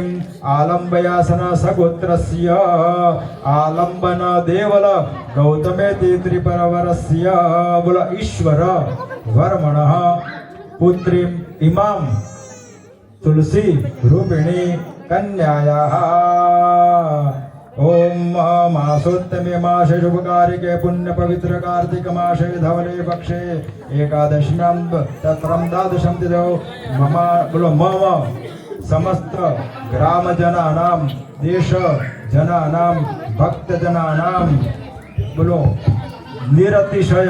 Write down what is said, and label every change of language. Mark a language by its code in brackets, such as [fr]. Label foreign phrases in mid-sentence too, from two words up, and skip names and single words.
[sa] આલંબયાસન સગોત્રસ્ય આલંબન દેવલ ગૌતમેતિ ત્રિપ્રવરસ્ય. બોલો ઈશ્વર વર્મણઃ પુત્રીમ ઇમામ તુલસી રૂપિણી કન્યાયાઃ. ओम मासोत्तमे मासे शुभकारिके पुण्य पवित्र कार्तिक मासे धवले पक्षे एकादश्यां तत्रं द्वादशं तिथौ मम बोलो मम समस्त ग्राम जनानां देश जनानां भक्त जनानां बोलो निरतिशय